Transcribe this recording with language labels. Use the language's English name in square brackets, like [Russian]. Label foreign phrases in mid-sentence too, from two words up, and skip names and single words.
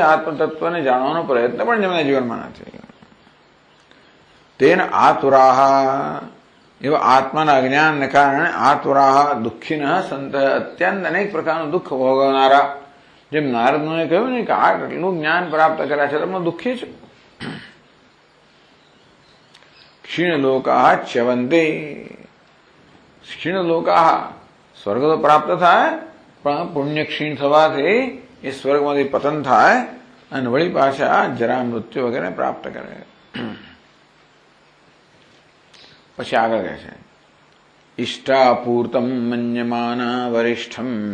[Gujarati] આત્મતત્વને જાણવાનો પ્રયત્ન પણ જેમના જીવનમાં નથી. [Sanskrit] તેન આતુરાહ, [Gujarati] એવા આત્માના અજ્ઞાનને કારણે [Sanskrit] આતુરાહ દુઃખિન સંત, [Gujarati] અત્યંત અનેક પ્રકારનું દુઃખ ભોગવનારા. જેમ નારદ મુનિએ કહ્યું ને કે આટલું જ્ઞાન પ્રાપ્ત કર્યા છે તમે દુઃખી છો. [Sanskrit] क्षीणलोका च्यवन्ते। क्षीणलोका [Gujarati] સ્વર્ગ તો પ્રાપ્ત થાય, પણ પુણ્ય ક્ષીણ થવાથી એ સ્વર્ગમાંથી પતન થાય અને વળી પાછા જરા મૃત્યુ વગેરે પ્રાપ્ત કરે. પછી આગળ કહે છે [Sanskrit] ઇષ્ટાપૂર્તમ મન્યમાના વરિષ્ઠમ